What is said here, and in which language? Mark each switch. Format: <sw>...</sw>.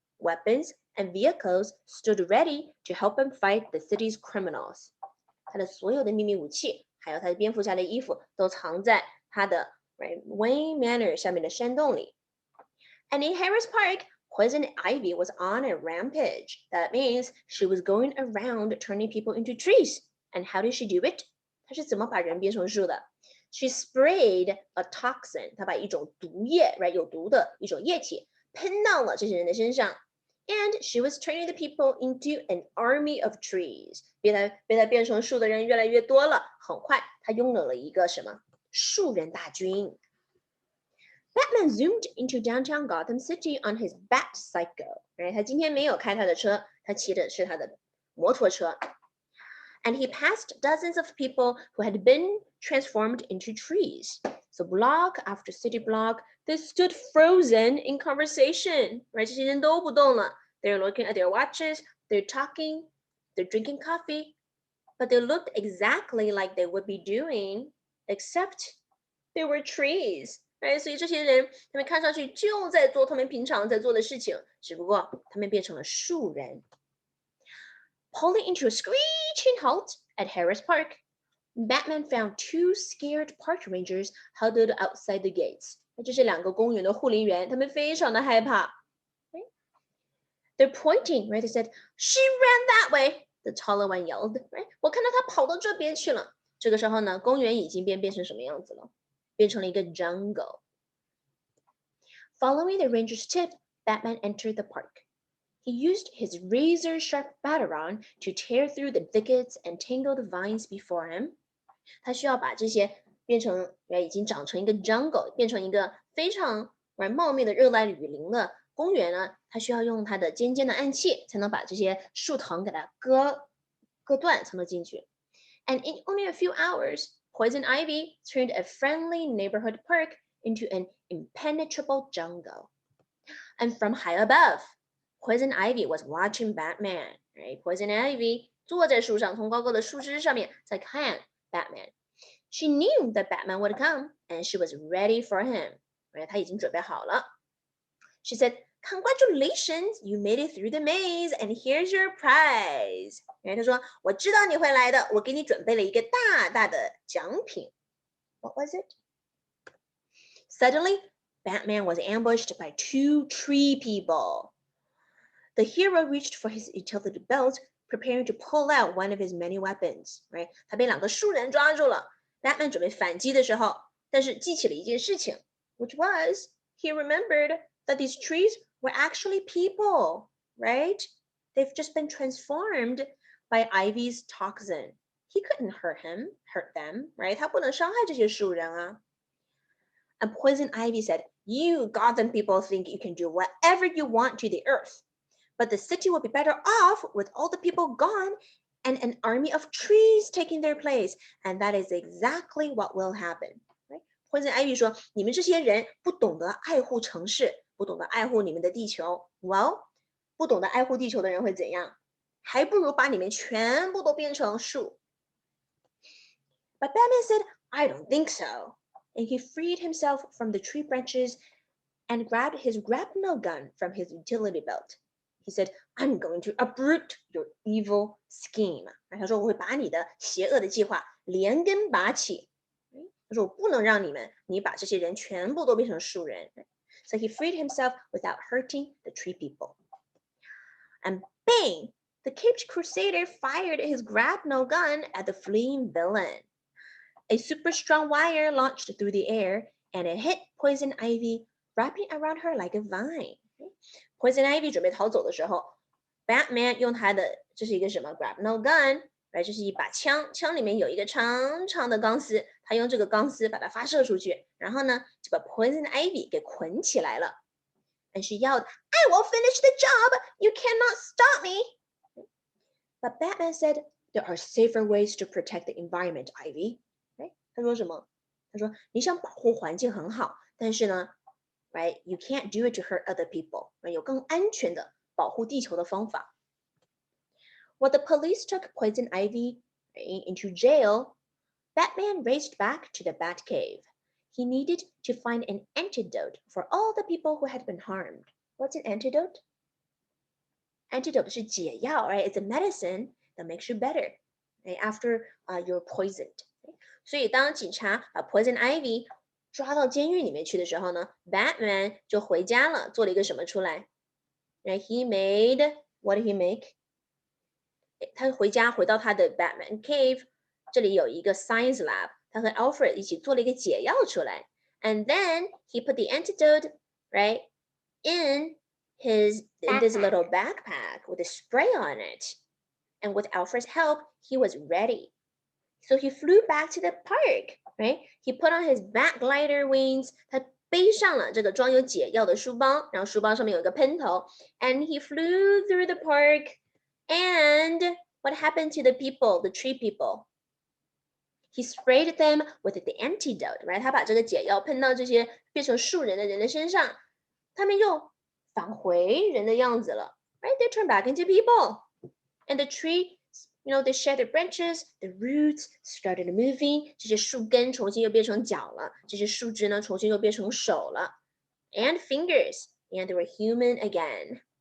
<en>weapons, and vehicles stood ready to help him fight the city's criminals.</en> <zh>他的所有的秘密武器，还有他的蝙蝠侠的衣服，都藏在他的 Wayne Manor 下面的山洞里。</zh> <en>And in Harris Park, Poison Ivy was on a rampage. That means she was going around turning people into trees. And how did she do it?</en> <zh>她是怎么把人变成树的？</zh> <en>She sprayed a toxin.</en> <zh>她把一种毒液，有毒的一种液体喷到了这些人的身上。</zh> <en>And she was turning the people into an army of trees.</en> <zh>被她变成树的人越来越多了。很快，她拥有了一个什么？树人大军。</zh> <en>Batman zoomed into downtown Gotham City on his Bat Cycle.</en> <zh>他今天没有开他的车，他骑的是他的摩托车。</zh> <en>And he passed dozens of people who had been transformed into trees. So block after city block, they stood frozen in conversation.</en> <zh>这些人都不动了。</zh> <en>They're looking at their watches, they're talking, they're drinking coffee, but they looked exactly like they would be doing, except they were trees.</en> <zh>所以这些人，他们看上去就在做他们平常在做的事情，只不过他们变成了树人。</zh> <en>Pulling into a screeching halt at Harris Park, Batman found two scared park rangers huddled outside the gates.</en> <zh>这是两个公园的护林员，他们非常的害怕。</zh> <en>They're pointing, They said, "She ran that way." The taller one yelled,</en> <zh>我看到她跑到这边去了。这个时候呢，公园已经变成什么样子了？变成了一个 jungle.</zh> <en>Following the ranger's tip, Batman entered the park. He used his razor-sharp batarang to tear through the thickets and tangled vines before him.</en> <zh>他需要把这些变成已经长成一个 jungle， 变成一个非常茂密的热带雨林的公园呢，他需要用他的尖尖的暗器才能把这些树藤给它割断，才能进去。</zh> <en>And in only a few hours, Poison Ivy turned a friendly neighborhood park into an impenetrable jungle. And from high above, Poison Ivy was watching Batman.</en> <zh>Poison Ivy 坐在树上，从高高的树枝上面在看 Batman.</zh> <en>She knew that Batman would come, and she was ready for him.</en> <zh>她已经准备好了。</zh> <en>She said, "Congratulations, you made it through the maze, and here's your prize."</en> <zh>她说，我知道你会来的，我给你准备了一个大大的奖品。</zh> <en>What was it? Suddenly, Batman was ambushed by two tree people. The hero reached for his utility belt, preparing to pull out one of his many weapons.</en> <zh>他被两个树人抓住了。</zh> <en>Batman</en> <zh>准备反击的时候，但是记起了一件事情</zh> <en>which was he remembered that these trees were actually people, right? They've just been transformed by Ivy's toxin. He couldn't hurt them, right?</en> <zh>他不能伤害这些树人啊。</zh> <en>And Poison Ivy said, "You Gotham people think you can do whatever you want to the earth, but the city will be better off with all the people gone and an army of trees taking their place, and that is exactly what will happen."</en> <zh>Poison Ivy 说，你们这些人不懂得爱护城市，不懂得爱护你们的地球。 Well， 不懂得爱护地球的人会怎样？还不如把你们全部都变成树。</zh> <en>But Batman said, "I don't think so." And he freed himself from the tree branches and grabbed his grapnel gun from his utility belt. He said, "I'm going to uproot your evil scheme."</en> <zh>他说我会把你的邪恶的计划连根拔起。他说我不能让你把这些人全部都变成树人。</zh> <en>So he freed himself without hurting the tree people. And bang! The caped crusader fired his grapnel gun at the fleeing villain. A super strong wire launched through the air, and it hit Poison Ivy, wrapping around her like a vine.</en> <zh>Poison Ivy 准备逃走的时候 ，Batman 用他的这是一个什么 grapnel gun， 这是一把枪，枪里面有一个长长的钢丝，他用这个钢丝把它发射出去，然后呢就把 Poison Ivy 给捆起来了。</zh> <en>And she yelled, "I will finish the job! You cannot stop me!" But Batman said, "There are safer ways to protect the environment, Ivy."</en> <zh>他说什么？他说你想保护环境很好，但是呢</zh> <en>you can't do it to hurt other people.</en> <zh>有更安全的保护地球的方法。</zh> <en>While the police took Poison Ivy into jail, Batman raced back to the Batcave. He needed to find an antidote for all the people who had been harmed. What's an antidote? Antidote</en> <zh>是解药</zh> <en>right? It's a medicine that makes you better right? After you're poisoned.</en> <zh>所以当警察把 Poison Ivy 抓到监狱里面去的时候呢 Batman 就回家了，做了一个什么出来 right?</zh> <en>He made, what did he make?</en> <zh>他回家回到他的 Batman Cave， 这里有一个 Science Lab， 他和 Alfred 一起做了一个解药出来</zh> <en>and then he put the antidote right in this little backpack with a spray on it and with Alfred's help he was ready so he flew back to the park right he put on his bat glider wings</en> <zh>他背上了这个装有解药的书包然后书包上面有一个喷头</zh> <en>and he flew through the park and what happened to the people, the tree people? He sprayed them with the antidote, right?</en> <zh>他把这个解药喷到这些变成树人的人的身上，他们又返回人的样子了</zh> <en>right? They turn back into people. And the tree, they shed their branches, the roots started moving.</en> <zh>这些树根重新又变成脚了，这些树枝呢重新又变成手了</zh> <en>and fingers, and they were human again.</en>